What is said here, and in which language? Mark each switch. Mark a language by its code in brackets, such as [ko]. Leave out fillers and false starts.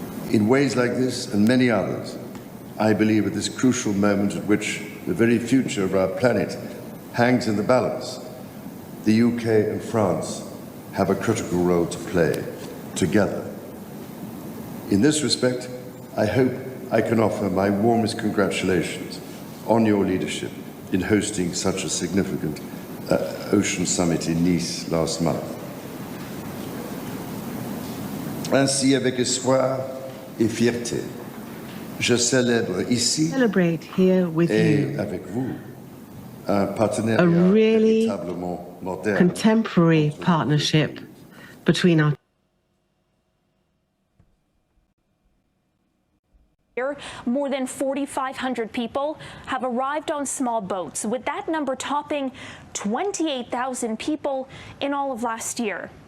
[en] In ways like this and many others, I believe at this crucial moment at which the very future of our planet hangs in the balance, the UK and France have a critical role to play together. In this respect, I hope I can offer my warmest congratulations on your leadership in hosting such a significant Ocean Summit in Nice last month. [fr] Ainsi, avec espoir et fierté, je célèbre ici et avec vous un partenariat véritablement moderne. [en] Contemporary partnership between our More than 4,500 people have arrived on small boats, with that number topping 28,000 people in all of last year.